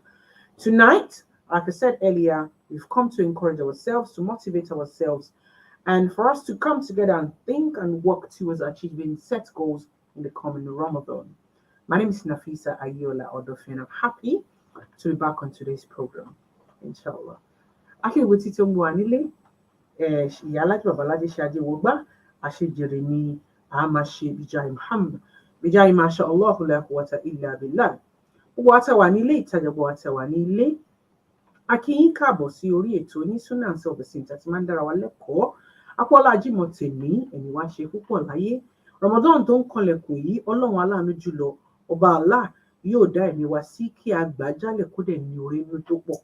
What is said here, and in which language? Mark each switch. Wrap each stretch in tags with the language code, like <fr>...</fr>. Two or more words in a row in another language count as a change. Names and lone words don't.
<en>Tonight, like I said earlier, we've come to encourage ourselves, to motivate ourselves, and for us to come together and think and work towards achieving set goals in the coming Ramadan. My name is Nafeesa Ayeola Odofin, and I'm happy to be back on today's program, inshallah.</en> <yo>Akíwò títí ń wà nílé, ìyá alájẹ babalájẹ ṣe ajé wọgbá, àṣejèrè ni a máa ṣe bíjáì Muhammad, bíjáì</yo> <ar>ما شاء الله لا قوة إلا بالله.</ar> <yo>Gbogbo wa tá wà ní ilé ìtajà, gbogbo wa tá wà ní ilé, a kí yín káàbọ̀ sí orí ètò ní Sunnah and Self-Esteem tí a ti máa ń dára wa lẹ́kọ̀ọ́. Apọ́lá Ajímọ̀ tèmi, ẹ̀yin wá ṣe púpọ̀ láyé. Ramadan tó ń kanlẹ̀kùn yìí, Ọlọ́run aláàánú jùlọ, Ọba Allah yóò dá ẹ̀mí wa sí kí a gbà jálẹ̀ kó dẹ̀ ní orí inú tó pọ̀.</yo>